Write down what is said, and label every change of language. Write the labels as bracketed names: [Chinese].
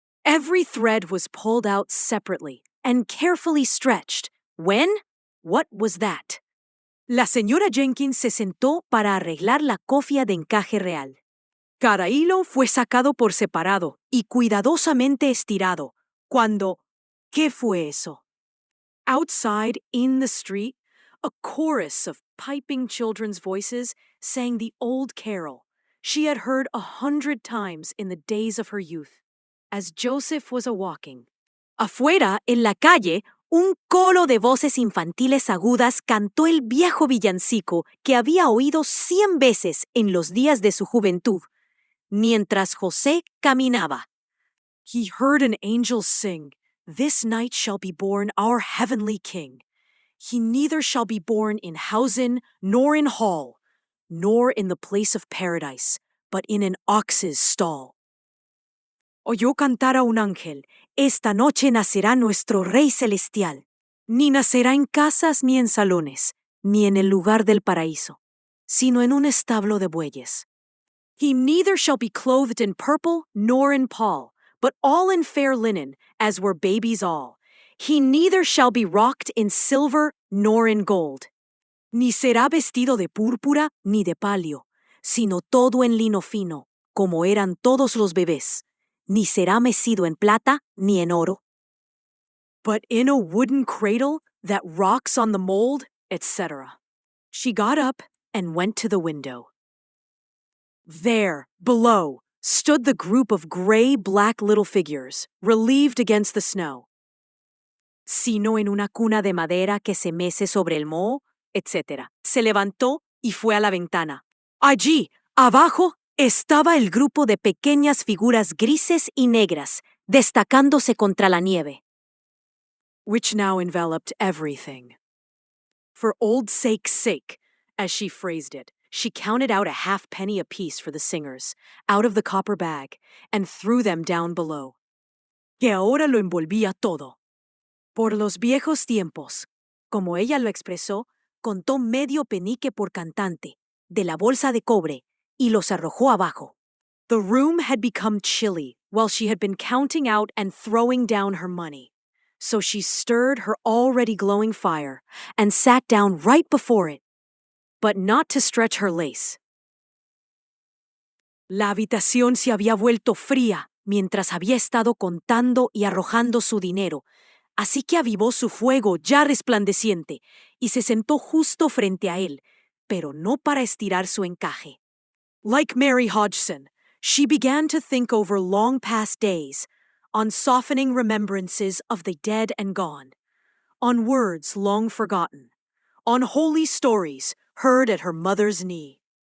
[English] Every thread was pulled out separately and carefully stretched. When? What was that? [Spanish] La señora Jenkins se sentó para arreglar la cofia de encaje real. Cada hilo fue sacado por separado y cuidadosamente estirado. Cuando, ¿qué fue eso? [English] Outside, in the street, a chorus of piping children's voices sang the old carol she had heard 100 times in the days of her youth, as Joseph was a-walking. [Spanish] Afuera, en la calle, un coro de voces infantiles agudas cantó el viejo villancico que había oído 100 veces en los días de su juventud, mientras José caminaba. [English] He heard an angel sing, "This night shall be born our heavenly King. He neither shall be born in housen nor in hall, nor in the place of paradise, but in an ox's stall." [Spanish] Oyó cantar a un ángel, "Esta noche nacerá nuestro Rey Celestial. Ni nacerá en casas ni en salones, ni en el lugar del paraíso, sino en un establo de bueyes. [English] He neither shall be clothed in purple nor in pall, but all in fair linen, as were babies all. He neither shall be rocked in silver nor in gold. [Spanish] Ni será vestido de púrpura ni de palio, sino todo en lino fino, como eran todos los bebés. Ni será mecido en plata ni en oro. [English] But in a wooden cradle that rocks on the mold, etc. She got up and went to the window. There, below, stood the group of gray-black little figures, relieved against the snow. [Spanish] Sino en una cuna de madera que se mece sobre el moho, etc. Se levantó y fue a la ventana. Allí, abajo, estaba el grupo de pequeñas figuras grises y negras, destacándose contra la nieve, [English] which now enveloped everything. For old sake's sake, as she phrased it, she counted out a halfpenny apiece for the singers, out of the copper bag, and threw them down below. [Spanish] Que ahora lo envolvía todo. Por los viejos tiempos, como ella lo expresó, contó medio penique por cantante, de la bolsa de cobre, y los arrojó abajo. [English] The room had become chilly while she had been counting out and throwing down her money. So she stirred her already glowing fire and sat down right before it, but not to stretch her lace. [Spanish] La habitación se había vuelto fría mientras había estado contando y arrojando su dinero, así que avivó su fuego ya resplandeciente y se sentó justo frente a él, pero no para estirar su encaje. [English] Like Mary Hodgson, she began to think over long past days, on softening remembrances of the dead and gone, on words long forgotten, on holy stories heard at her mother's knee.